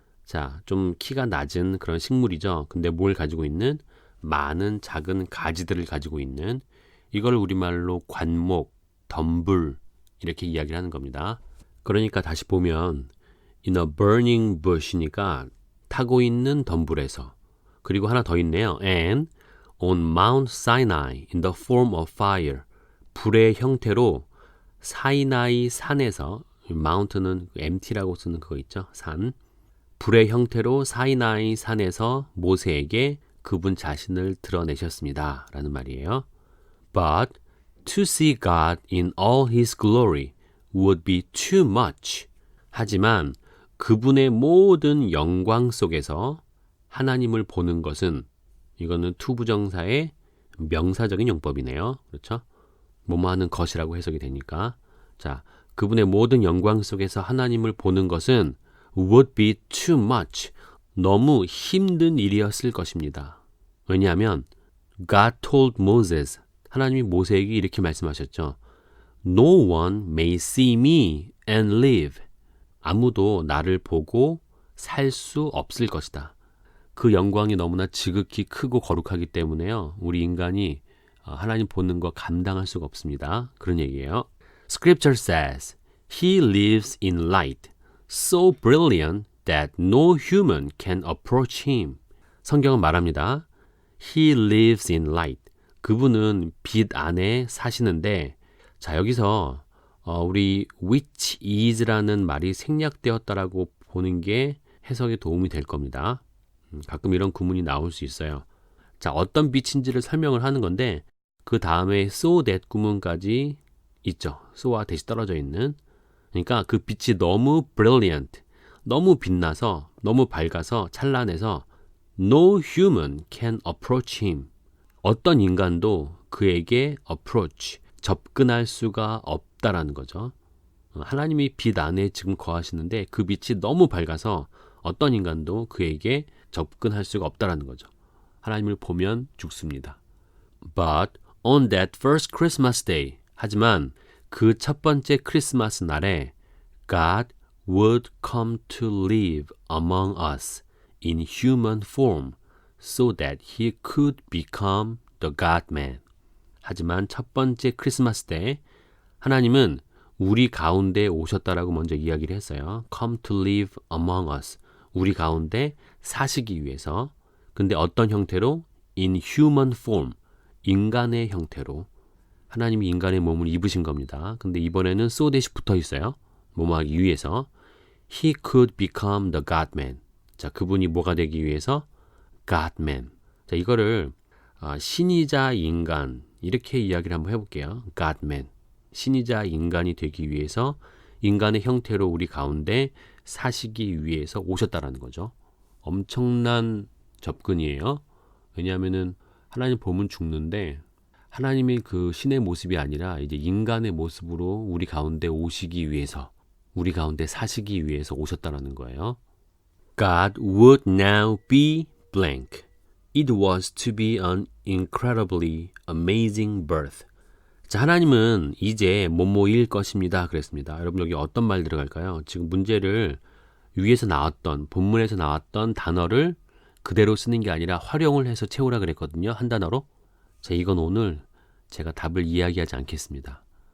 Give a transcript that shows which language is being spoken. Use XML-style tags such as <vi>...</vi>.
<ko>자, 좀 키가 낮은 그런 식물이죠. 근데 뭘 가지고 있는? 많은 작은 가지들을 가지고 있는 이걸 우리말로 관목, 덤불 이렇게 이야기를 하는 겁니다. 그러니까 다시 보면</ko> <en>in a burning bush</en> <ko>니까 타고 있는 덤불에서 그리고 하나 더 있네요.</ko> <en>And on Mount Sinai in the form of fire.</en> <ko>불의 형태로 사이나이 산에서 mount는 MT라고 쓰는 그거 있죠. 산. 불의 형태로 사이나이 산에서 모세에게 그분 자신을 드러내셨습니다. 라는 말이에요.</ko> <en>But to see God in all his glory would be too much.</en> <ko>하지만 그분의 모든 영광 속에서 하나님을 보는 것은 이거는 투부정사의 명사적인 용법이네요. 그렇죠? 뭐뭐 하는 것이라고 해석이 되니까. 자, 그분의 모든 영광 속에서 하나님을 보는 것은</ko> <en>would be too much.</en> <ko>너무 힘든 일이었을 것입니다. 왜냐하면</ko> <en>God told Moses,</en> <ko>하나님이 모세에게 이렇게 말씀하셨죠.</ko> <en>No one may see me and live.</en> <ko>아무도 나를 보고 살 수 없을 것이다. 그 영광이 너무나 지극히 크고 거룩하기 때문에요. 우리 인간이 하나님 보는 거 감당할 수가 없습니다. 그런 얘기예요.</ko> <en>Scripture says, He lives in light, so brilliant that no human can approach him.</en> <ko>성경은 말합니다.</ko> <en>He lives in light.</en> <ko>그분은 빛 안에 사시는데, 자, 여기서 우리 which is라는 말이 생략되었다라고 보는 게 해석에 도움이 될 겁니다. 가끔 이런 구문이 나올 수 있어요. 자, 어떤 빛인지를 설명을 하는 건데 그 다음에 so that 구문까지 있죠. so와 대시 떨어져 있는. 그러니까 그 빛이 너무 brilliant, 너무 빛나서, 너무 밝아서, 찬란해서</ko> <en>no human can approach him.</en> <ko>어떤 인간도 그에게 approach, 접근할 수가 없다라는 거죠. 하나님이 빛 안에 지금 거하시는데 그 빛이 너무 밝아서 어떤 인간도 그에게 접근할 수가 없다라는 거죠. 하나님을 보면 죽습니다.</ko> <en>But on that first Christmas day,</en> <ko>하지만 그 첫 번째 크리스마스 날에</ko> <en>God would come to live among us in human form so that he could become the God-man.</en> <ko>하지만 첫 번째 크리스마스 때 하나님은 우리 가운데 오셨다라고 먼저 이야기를 했어요.</ko> <en>Come to live among us.</en> <ko>우리 가운데 사시기 위해서. 근데 어떤 형태로?</ko> <en>In human form.</en> <ko>인간의 형태로. 하나님이 인간의 몸을 입으신 겁니다. 근데 이번에는 so that이 붙어 있어요. 뭐뭐하기 위해서.</ko> <en>He could become the God-man.</en> <ko>자, 그분이 뭐가 되기 위해서?</ko> <en>God-man.</en> <ko>자, 이거를 신이자 인간 이렇게 이야기를 한번 해볼게요.</ko> <en>God-man.</en> <ko>신이자 인간이 되기 위해서 인간의 형태로 우리 가운데 사시기 위해서 오셨다라는 거죠. 엄청난 접근이에요. 왜냐하면은 하나님 보면 죽는데 하나님의 그 신의 모습이 아니라 이제 인간의 모습으로 우리 가운데 오시기 위해서, 우리 가운데 사시기 위해서 오셨다라는 거예요.</ko> <en>God would now be blank. It was to be an incredibly amazing birth.</en> <ko>자, 하나님은 이제 뭐뭐일 것입니다. 그랬습니다. 여러분 여기 어떤 말 들어갈까요? 지금 문제를 위에서 나왔던, 본문에서 나왔던 단어를 그대로 쓰는 게 아니라 활용을 해서 채우라 그랬거든요. 한 단어로. 자, 이건 오늘 제가 답을 이야기하지 않겠습니다.</ko>